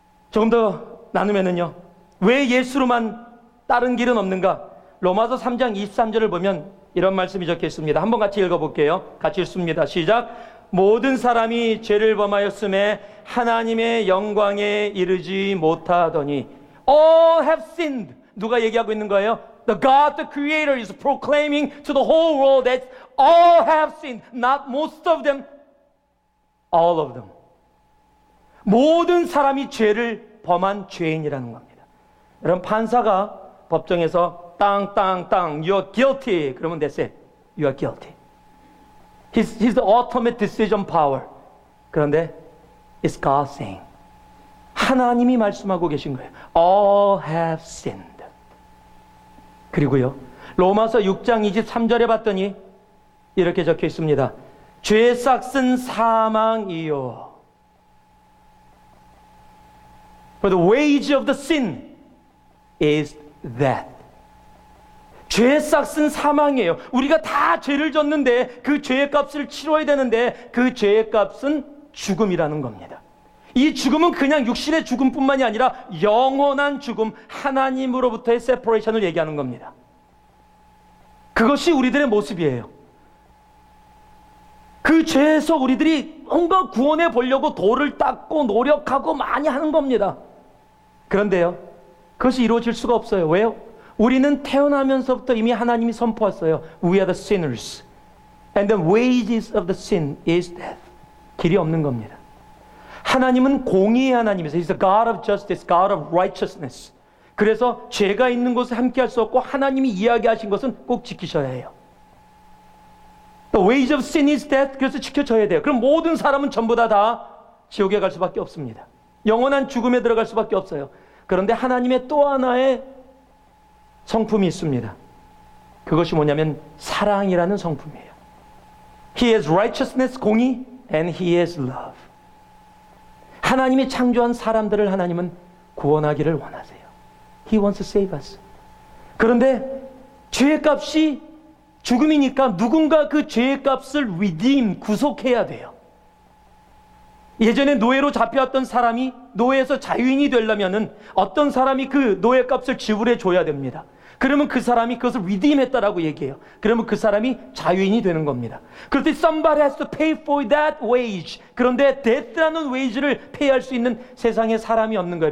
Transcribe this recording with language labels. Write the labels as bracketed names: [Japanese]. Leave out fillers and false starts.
[Korean] 조금 더 나누면은요 왜 예수로만 다른 길은 없는가? 로마서 3장 23절을 보면 이런 말씀이 적혀 있습니다. 한번 같이 읽어볼게요. 같이 읽습니다. 시작. 모든 사람이 죄를 범하였음에 하나님의 영광에 이르지 못하더니 [English] all have sinned. [Korean] 누가 얘기하고 있는 거예요? [English] The God, the Creator is proclaiming to the whole world that all have sinned. Not most of them, all of them. [Korean] 모든 사람이 죄를 범한 죄인이라는 겁니다. 여러분 판사가 법정에서 땅 [English] you're guilty [Korean] 그러면 [English] that's it. You are guilty. He's the ultimate decision power. [Korean] 그런데 [English] it's God saying. [Korean] 하나님이 말씀하고 계신 거예요. [English] All have sinned. [Korean] 그리고요 로마서 6장 23절에 봤더니 이렇게 적혀 있습니다. 죄의 삭은 사망이요. [English] For the wage of the sin is death. [Korean] 죄의 싹은 사망이에요. 우리가 다 죄를 졌는데 그 죄의 값을 치러야 되는데 그 죄의 값은 죽음이라는 겁니다. 이 죽음은 그냥 육신의 죽음뿐만이 아니라 영원한 죽음, 하나님으로부터의 세퍼레이션을 얘기하는 겁니다. 그것이 우리들의 모습이에요. 그 죄에서 우리들이 뭔가 구원해 보려고 돌을 닦고 노력하고 많이 하는 겁니다. 그런데요, 그것이 이루어질 수가 없어요. 왜요? 우리는 태어나면서부터 이미 하나님이 선포했어요. [English] We are the sinners. And the wages of the sin is death. [Korean] 길이 없는 겁니다. 하나님은 공의의 하나님이세요. [English] He's the God of justice, God of righteousness. [Korean] 그래서 죄가 있는 곳에 함께 할 수 없고 하나님이 이야기하신 것은 꼭 지키셔야 해요. [English] The wage of sin is death. [Korean] 그래서 지켜져야 돼요. 그럼 모든 사람은 전부 다 지옥에 갈 수밖에 없습니다. 영원한 죽음에 들어갈 수밖에 없어요. 그런데 하나님의 또 하나의 성품이 있습니다. 그것이 뭐냐면 사랑이라는 성품이에요. [English] He is righteousness, 공의, and He is love. [Korean] 하나님이 창조한 사람들을 하나님은 구원하기를 원하세요. [English] He wants to save us. [Korean] 그런데 죄의 값이 죽음이니까 누군가 그 죄의 값을 redeem, 구속해야 돼요. 예전에 노예로 잡혀왔던 사람이 노예에서 자유인이 되려면은 어떤 사람이 그 노예 값을 지불해 줘야 됩니다. 그러면 그 사람이 그것을 redeem했다라고 얘기해요. 그러면 그 사람이 자유인이 되는 겁니다. 그럴 때 [English] somebody has to pay for that wage. [Korean] 그런데 death라는 wage를 pay할 수 있는 세상에 사람이 없는 거예요.